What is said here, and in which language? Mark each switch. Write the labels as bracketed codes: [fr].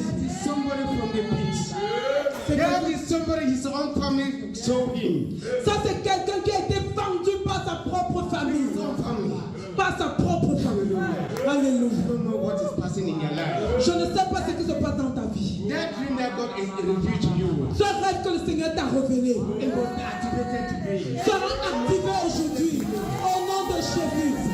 [en] That is somebody from the pit. That is somebody his own family sold him. [fr] Ça, c'est quelqu'un qui a été vendu par sa propre famille. [en] His own family. [fr] Par sa propre famille. Alléluia. [en] You don't know what is passing in your life. [fr] Je ne sais pas ce qui se passe dans ta vie. [en] That dream that God is revealed to you, [fr] Ce rêve que le Seigneur t'a révélé [en] it was activated today. [fr] sera activé aujourd'hui. Au nom de Jésus.